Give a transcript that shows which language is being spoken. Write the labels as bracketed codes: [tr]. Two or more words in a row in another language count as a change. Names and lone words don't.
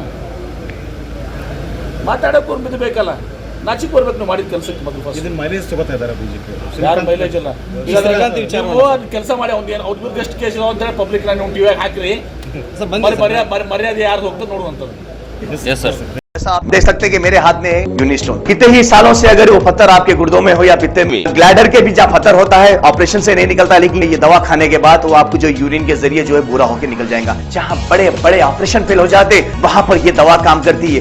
[kn] ಮಾತಾಡೋಕೆ ಬಿದ್ದು ಬೇಕಲ್ಲ, ನಾಚಿಕ್ ಬರ್ಬೇಕು ನೀವು ಮಾಡಿದ ಕೆಲಸಕ್ಕೆ. ಮೊದಲು ಫಸ್ಟ್ ಇದನ್ನ ಮೈಲೇಜ್ ತಗೋತಾ ಇದ್ದಾರೆ ಬಿಜೆಪಿ. ಯಾರು ಮೈಲೇಜ್ ಇಲ್ಲ, ಕೆಲಸ ಮಾಡಿ ಅವ್ರ ವಿರುದ್ಧ ಎಷ್ಟು ಕೇಸ್ ಇದಾವೆ ಅಂತೇಳಿ ಪಬ್ಲಿಕ್ ನಾನು ಟಿವಿಯಾಗಿ ಹಾಕಿರಿ. ಮರ್ಯಾದೆ ಯಾರು ಹೋಗ್ತದೆ ನೋಡುವಂಥದ್ದು. [hi] जैसा आप देख सकते हैं कि मेरे हाथ में यूनिस्टोन, कितने ही सालों से अगर वो पत्थर आपके गुर्दों में हो या पित्ते में, ग्लैडर के भी जहाँ पत्थर होता है ऑपरेशन से नहीं निकलता, लेकिन ये दवा खाने के बाद वो आपको जो यूरिन के जरिए जो है पूरा होकर निकल जाएगा। जहाँ बड़े बड़े ऑपरेशन फेल हो जाते वहां पर ये दवा काम करती है।